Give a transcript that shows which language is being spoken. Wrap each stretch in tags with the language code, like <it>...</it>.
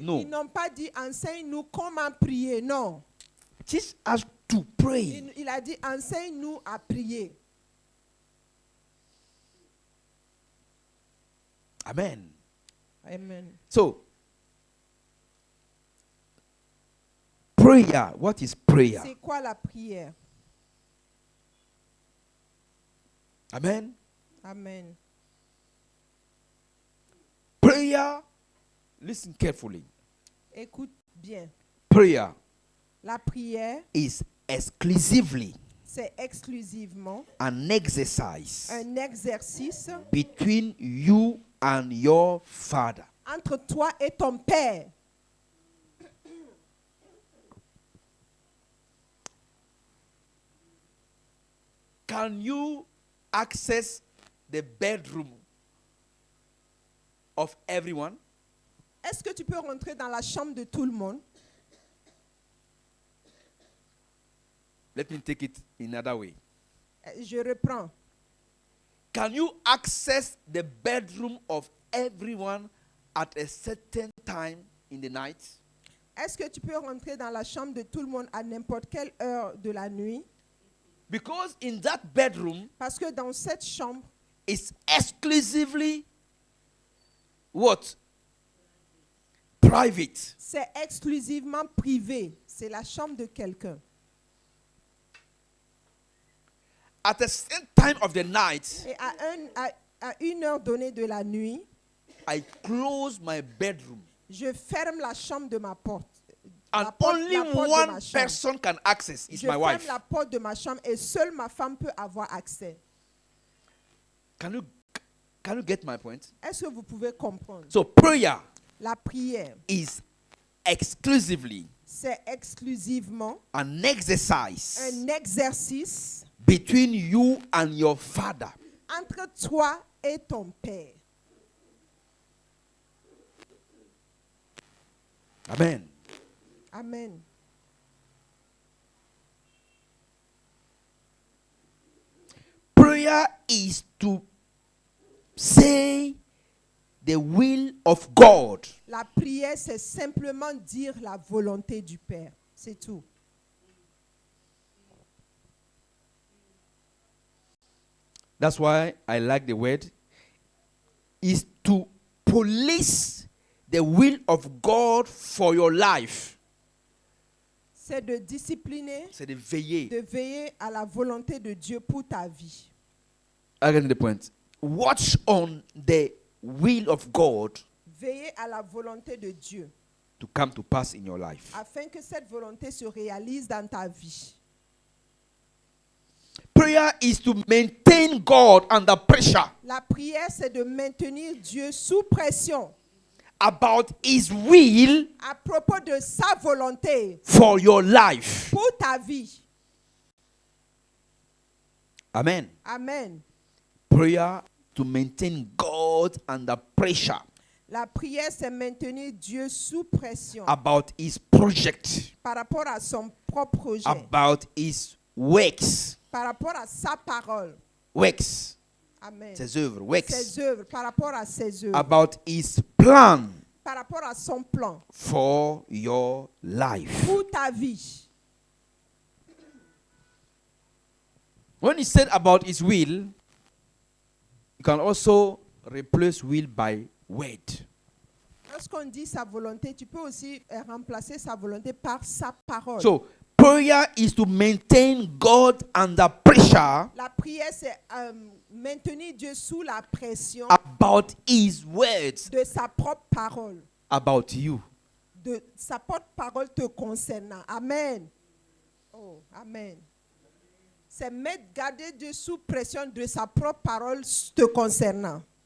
<en>No.</en> <fr>Ils n'ont pas dit enseigne-nous comment prier. Non.</fr> <en>Teach us to pray.</en> <fr>Il a dit enseigne-nous à prier.</fr> <en>Amen. Amen. So, prayer. What is prayer?</en> <fr>C'est quoi la prière? Amen. Amen.</fr> <en>Prayer. Listen carefully.</en> <fr>Écoute bien.</fr> <en>Prayer</en> <fr>La prière,</fr> <en>is exclusively</en> <fr>c'est exclusivement</fr> <en>an exercise</en> <fr>un exercice</fr> <en>between you and your Father.</en> <fr>entre toi et ton Père.</fr> <en>Can you access the bedroom of everyone?</en> <fr>Est-ce que tu peux rentrer dans la chambre de tout le monde?</fr> <en>Let me take it in another way.</en> <fr>Je reprends.</fr> <en>Can you access the bedroom of everyone at a certain time in the night?</en> <fr>Est-ce que tu peux rentrer dans la chambre de tout le monde à n'importe quelle heure de la nuit?</fr> <en>Because in that bedroom</en> <fr>Parce que dans cette chambre,</fr> <en>is exclusively what? Private.</en> <fr>c'est exclusivement privé. C'est la chambre de quelqu'un.</fr> <en>At a certain time of the night,</en> <fr>Et à une heure donnée de la nuit,</fr> <en>I close my bedroom.</en> <fr>je ferme la chambre de ma porte.</fr> <en>And</en> <fr>La porte-</fr> <en>only</en> <fr>la porte de</fr> <en>one</en> <fr>ma chambre.</fr> <en>person can access is</en> <fr>Je</fr> <en>my</en> <fr>ferme</fr> <en>wife.</en> <fr>la porte de ma chambre et seule ma femme peut avoir accès.</fr> <en>Can you get my point?</en> <fr>Est-ce que vous pouvez comprendre?</fr> <en>So prayer</en> <fr>La prière,</fr> <en>is exclusively</en> <fr>c'est exclusivement</fr> <en>an exercise</en> <fr>un exercice</fr> <en>between you and your Father.</en> <fr>entre toi et ton Père. Amen. Amen.</fr> <en>Prayer is to say the will of God.</en> <fr>La prière, c'est simplement dire la volonté du Père. C'est tout.</fr> <en>That's why I like the word. Is to police the will of God for your life.</en> <fr>C'est de discipliner, C'est de veiller. de veiller à la volonté de Dieu pour ta vie.</fr> <en>I get the point. Watch on the will of God</en> <fr>Veillez à la volonté de Dieu,</fr> <en>to come to pass in your life.</en> <fr>afin que cette volonté se réalise dans ta vie.</fr> <en>Prayer is to maintain God under pressure</en> <fr>La prière, c'est de maintenir Dieu sous pression</fr> <en>about His will</en> <fr>à propos de sa volonté</fr> <en>for your life.</en> <fr>pour ta vie. Amen. Amen.</fr> <en>Prayer to maintain God under pressure</en> <fr>La prière, c'est maintenir Dieu sous pression</fr> <en>about His project,</en> <fr>par rapport à son propre projet,</fr> <en>about His works,</en> <fr>par rapport à sa parole.</fr> <en>works, Amen.</en> <fr>ses œuvres,</fr> <en>works,</en> <fr>Ses œuvres, par rapport à ses œuvres,</fr> <en>about His plan</en> <fr>par rapport à son plan</fr> <en>for your life.</en> <fr>pour ta vie.</fr> <en>When He said about His will, you can also replace will by word.</en> <fr>Lorsqu'on dit sa volonté, tu peux aussi remplacer sa volonté par sa parole.</fr> <en>So, prayer is to maintain God under pressure</en> <fr>La prière, c'est maintenir Dieu sous la pression</fr> <en>about His words</en> <fr>de sa propre parole,</fr> <en>about you.</en> <fr>de sa propre parole te concernant. Amen. Oh, amen. C'est garder Dieu sous pression de sa propre parole te concernant.</fr>